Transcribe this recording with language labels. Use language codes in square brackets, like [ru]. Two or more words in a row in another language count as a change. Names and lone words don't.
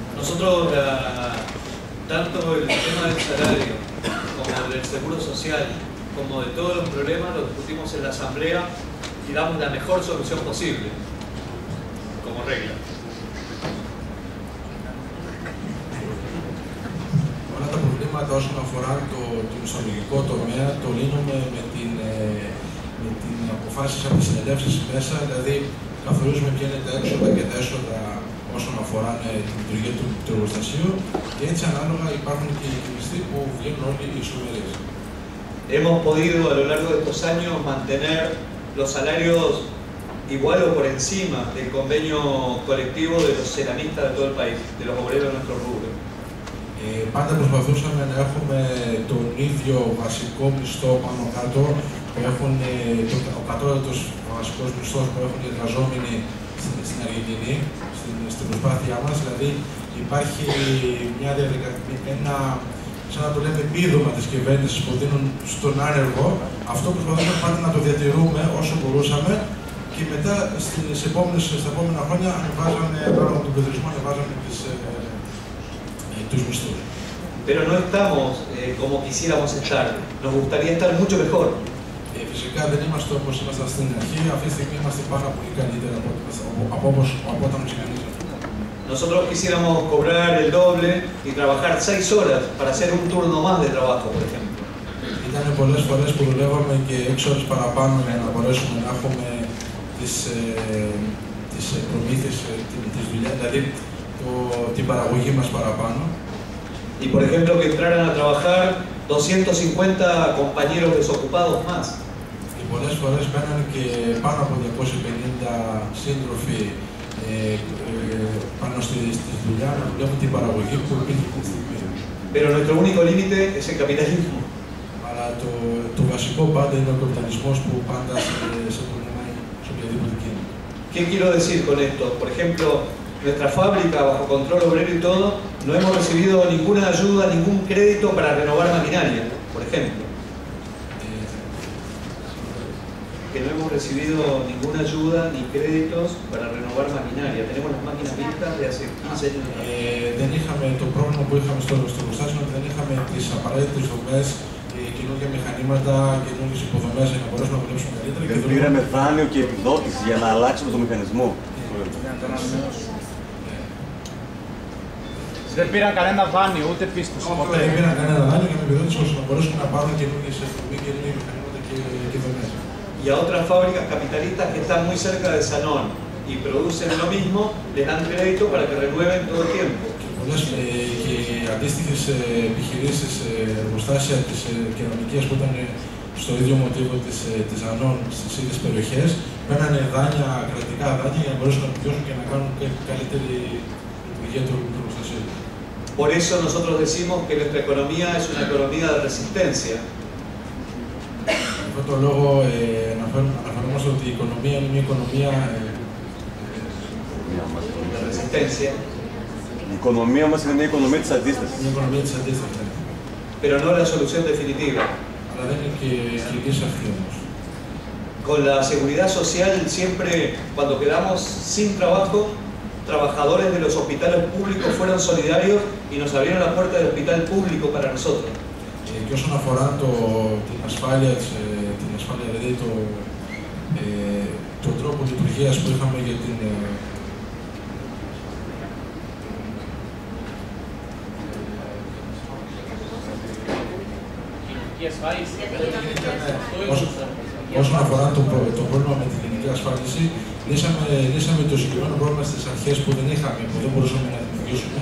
[es] Nosotros, tanto el tema del salario, como del seguro social, como de todos los problemas, lo discutimos en la asamblea y damos la mejor solución posible, como regla. [el] Όλα τα προβλήματα όσον αφορά το μισθολογικό τομέα το λύνουμε με την αποφάσεις από τις συνελεύσεις μέσα, δηλαδή καθορίζουμε ποια είναι τα έξοδα και τα έσοδα όσον αφορά τη λειτουργία του εργοστασίου και έτσι ανάλογα υπάρχουν και οι μισθοί που βγαίνουν όλοι οι ισομερείς. [es] Hemos podido a lo largo de estos años mantener los salarios igual o por encima del convenio colectivo de los ceramistas de todo el país, de los obreros de nuestro rubro. [el] Πάντα προσπαθούσαμε να έχουμε τον ίδιο βασικό μισθό πάνω κάτω που έχουν ο κατώτατος βασικός μισθός που έχουν οι εργαζόμενοι στην Αργεντινή, στην προσπάθειά μας. Δηλαδή υπάρχει μια διαδικασία, σαν να το λέμε, επίδομα της κυβέρνησης που δίνουν στον άνεργο. Αυτό προσπαθούμε πάντα να το διατηρούμε όσο μπορούσαμε και μετά στα επόμενα χρόνια ανεβάζαμε, ανάλογα με τον πληθυσμό, ανεβάζαμε τους μισθούς. [es] Pero no estamos como quisiéramos estar. Nos gustaría estar mucho mejor. [el] Φυσικά δεν είμαστε όπως ήμασταν στην αρχή. Αυτή τη στιγμή είμαστε πάρα πολύ καλύτερα από όταν ξεκινήσαμε. [es] Nosotros quisiéramos cobrar el doble y trabajar 6 horas para hacer un turno más de trabajo, por ejemplo. [el] Ήταν πολλές φορές που δουλεύαμε και 6 ώρες παραπάνω για να μπορέσουμε να έχουμε τις προμήθειες, τις δουλειές, δηλαδή την παραγωγή μας παραπάνω. [es] Y por ejemplo que entraran a trabajar 250 compañeros desocupados más. [el] Και πολλές φορές μπαίναν και πάνω από 250 σύντροφοι πάνω στη δουλειά να δουλεύουν την παραγωγή που υπήρχε αυτή τη στιγμή. [es] Pero nuestro único límite es el capitalismo. [el] Αλλά το βασικό πάντα είναι ο καπιταλισμός που πάντα σε πολεμάει σε οποιαδήποτε κίνημα. [es] ¿Qué quiero decir con esto? Por ejemplo, nuestra fábrica, bajo control obrero y todo, no hemos recibido ninguna ayuda, ningún crédito para renovar maquinaria, por ejemplo. Que no hemos recibido ninguna ayuda ni créditos para renovar maquinaria. Tenemos las máquinas vistas de hace 15 años. [el] Δεν είχαμε το πρόβλημα που είχαμε στο εργοστάσιο, ότι δεν είχαμε τις απαραίτητες δομές, καινούργια μηχανήματα, καινούργιες υποδομές για να μπορέσουμε να δουλέψουμε καλύτερα. Δεν πήραμε δάνειο και επιδότηση για να αλλάξουμε το μηχανισμό. Δεν πήραν κανένα δάνειο, ούτε πίστοση. Δεν πήραν κανένα δάνειο για να επιδότηση ώστε να μπορέσουν να πάρουν καινούργιες μηχανήματα και δομές. [es] Y a otras fábricas capitalistas que están muy cerca de Sanón y producen lo mismo, les dan crédito para que renueven todo el tiempo. [el] Πολλές και αντίστοιχες επιχειρήσεις, εργοστάσια της κεραμικής που ήταν στο ίδιο μοτίβο της Ανών στις ίδιες περιοχές, παίρνανε δάνεια, κρατικά δάνεια για να μπορέσουν να επιβιώσουν και να κάνουν καλύτερη λειτουργία του εργοστασίου. Por eso nosotros decimos que nuestra economía es una economía de resistencia. Γι' αυτό το λόγο αναφερόμαστε ότι η οικονομία είναι μια οικονομία [es] de resistencia. [el] Η οικονομία μας είναι μια οικονομία της αντίστασης. Μια οικονομία της αντίστασης. [es] Pero no la solución definitiva. [el] Αλλά δεν είναι και η λύση αυτή όμως. [es] Con la seguridad social siempre, cuando quedamos sin trabajo, trabajadores de los hospitales públicos fueron solidarios y nos abrieron la puerta del hospital público para nosotros. [el] Και όσον αφορά την ασφάλεια, δηλαδή τον τρόπο λειτουργίας που είχαμε για την όσον αφορά το πρόβλημα με την γενική ασφάλιση, λύσαμε το συγκεκριμένο πρόβλημα στις αρχές που δεν είχαμε, που δεν μπορούσαμε να δημιουργήσουμε.